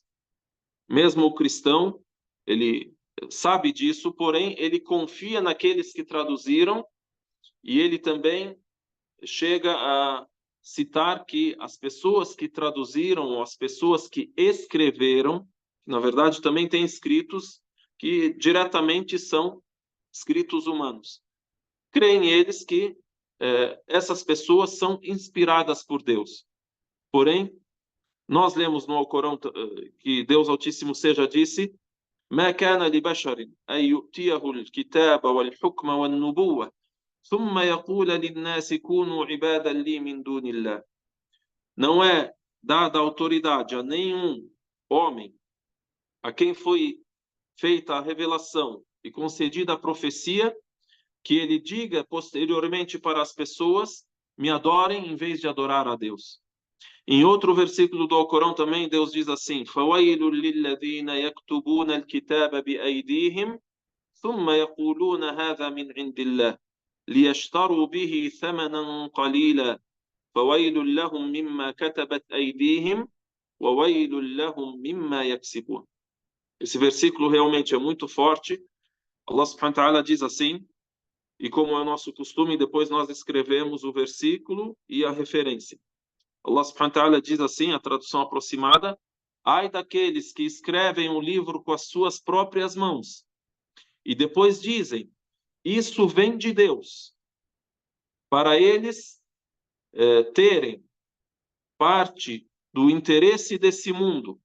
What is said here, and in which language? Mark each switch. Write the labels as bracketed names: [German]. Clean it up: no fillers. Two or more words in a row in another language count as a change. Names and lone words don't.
[Portuguese] Mesmo o cristão, ele sabe disso, porém ele confia naqueles que traduziram e ele também chega a citar que as pessoas que traduziram, ou as pessoas que escreveram, na verdade também tem escritos que diretamente são escritos humanos. Creem eles que essas pessoas são inspiradas por Deus. Porém, nós lemos no Alcorão que Deus Altíssimo seja disse: [Arabic] ما كان لبشر أن يؤتيه الكتاب والحكم والنبوة ثم يقول للناس كونوا عبادا لي من دون الله. [Portuguese] Não é dada autoridade a nenhum homem a quem foi feita a revelação e concedida a profecia, que ele diga posteriormente para as pessoas: me adorem em vez de adorar a Deus. Em outro versículo do Alcorão também Deus diz assim: [Arabic] فَوَيْلٌ لِلَّذِينَ يَكْتُبُونَ الْكِتَابَ بِأَيْدِيهِمْ ثُمَّ يَقُولُونَ هَذَا مِنْ عِنْدِ اللَّهِ لِيَشْتَرُوا بِهِ ثَمَنًا قَلِيلًا فَوَيْلٌ لَهُمْ مِمَّا كَتَبَتْ أَيْدِيهِمْ وَوَيْلٌ لَهُمْ مِمَّا يَكْسِبُونَ. [Portuguese] Esse versículo realmente é muito forte. [Arabic] الله سبحانه وتعالى [Portuguese] diz assim, e como é o nosso costume, depois nós escrevemos o versículo e a referência. [Arabic] الله سبحانه وتعالى [Portuguese] diz assim, a tradução aproximada: ai daqueles que escrevem um livro com as suas próprias mãos e depois dizem: isso vem de Deus. Para eles terem parte do interesse desse mundo.